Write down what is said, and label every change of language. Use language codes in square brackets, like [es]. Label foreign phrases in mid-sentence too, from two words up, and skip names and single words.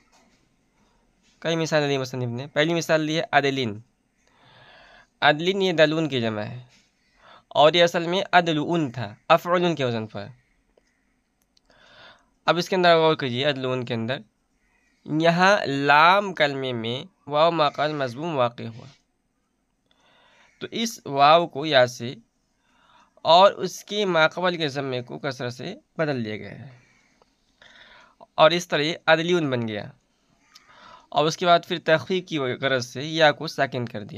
[ur] کئی مثالیں دی مصنف نے۔ پہلی مثال لی ہے عدلن۔ عدلن یہ دلون کی جمع ہے اور یہ اصل میں عدلون تھا افعلن کے وزن پر۔ اب اس کے اندر غور کیجیے، عدلون کے اندر یہاں لام کلمے میں واو ما قبل مضموم واقع ہوا تو اس واو کو یا سے اور اس کے ما قبل کے ضمے کو کسرہ سے بدل دیا گیا ہے اور اس طرح عدلیون بن گیا، اور اس کے بعد پھر تخفیف کی غرض سے یا کو ساکن کر دیا۔